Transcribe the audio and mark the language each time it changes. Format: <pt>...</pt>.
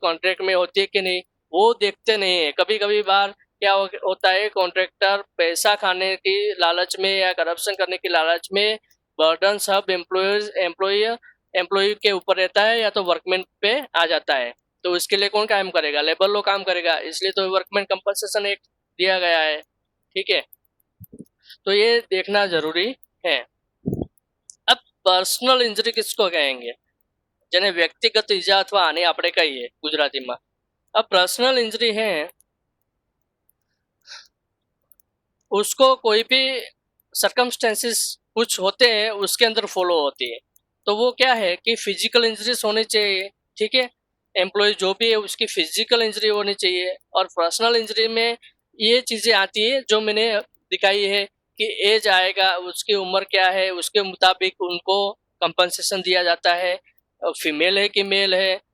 <hi>Contract में होती है कि नहीं, वो देखते नहीं है। कभी कभी बार क्या होता है, कॉन्ट्रैक्टर पैसा खाने की लालच में या करप्शन करने की लालच में बर्डन सब एम्प्लॉय के ऊपर रहता है या तो वर्कमैन पे आ जाता है, तो उसके लिए कौन काम करेगा? लेबर लोग काम करेगा, इसलिए तो वर्कमैन कंपनसेशन एक्ट दिया गया है। ठीक है, तो ये देखना जरूरी है। अब पर्सनल इंजरी किसको कहेंगे?</hi> <gu>જેને વ્યક્તિગત ઈજા અથવા આને આપણે કહીએ ગુજરાતીમાં।</gu> <hi>अब पर्सनल इंजरी है उसको कोई भी सरकमस्टेंसेस कुछ होते हैं उसके अंदर फॉलो होती है, तो वो क्या है कि फिजिकल इंजरीज होनी चाहिए। ठीक है, एम्प्लॉय जो भी है उसकी फिजिकल इंजरी होनी चाहिए, और पर्सनल इंजरी में ये चीज़ें आती है जो मैंने दिखाई है कि एज आएगा, उसकी उम्र क्या है, उसके मुताबिक उनको कंपनसेशन दिया जाता है, फीमेल है कि मेल है,</hi>